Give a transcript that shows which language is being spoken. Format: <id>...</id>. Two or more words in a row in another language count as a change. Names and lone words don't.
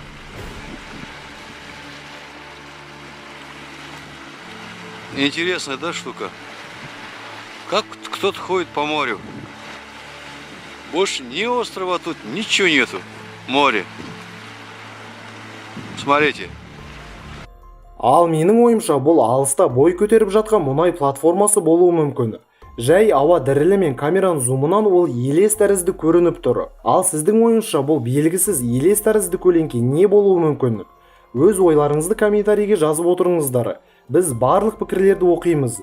<ru>Интересная, да, штука? Как кто-то ходит по морю. Больше ни острова тут, ничего нету. Море. Смотрите.</ru> <kk>Ал менің ойымша бұл алыста бой көтеріп жатқан мұнай платформасы болуы мүмкін. Жай ауа дірілі мен камераның зумынан ол елес тәрізді көрініп тұр. Ал сіздің ойыңызша бұл белгісіз елес тәрізді көлеңке не болуы мүмкін? Өз ойларыңызды комментарийге жазып отырыңыздар. Біз барлық пікірлерді оқимыз.</kk>